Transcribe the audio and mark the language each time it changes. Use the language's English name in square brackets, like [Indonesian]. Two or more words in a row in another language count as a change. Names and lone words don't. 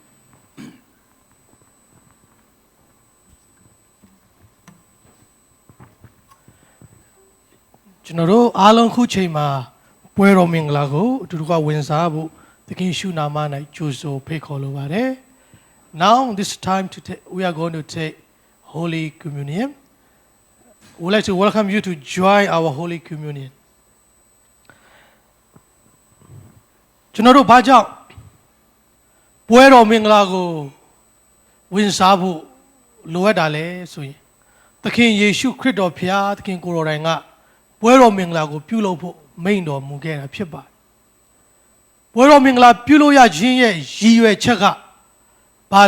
[Burmese] ကျွန်တော်တို့အားလုံးခုချိန်မှာပွဲတော်မင်္ဂလာကိုအတူတူကဝင်စားဖို့သခင်ရှုနာမ၌ကြိုဆိုဖိတ်ခေါ်လိုပါတယ် [English] Now this time we are going to take Holy Communion. We would like to welcome you to join our Holy Communion. [Burmese] ကျွန်တော်တို့ဘာကြောင့်ပွဲတော်မင်္ဂလာကိုဝင်စားဖို့လိုအပ်တာလဲဆိုရင်သခင်ယေရှုခရစ်တော်ဖျားသခင်ကိုယ်တော်တိုင်ကပွဲတော်မင်္ဂလာကို ပြုလုပ်ဖို့မိန့်တော်မူခဲ့တာဖြစ်ပါတယ်။ပွဲတော်မင်္ဂလာပြုလုပ်ရခြင်းရဲ့ရည်ရွယ်ချက်ကဘာ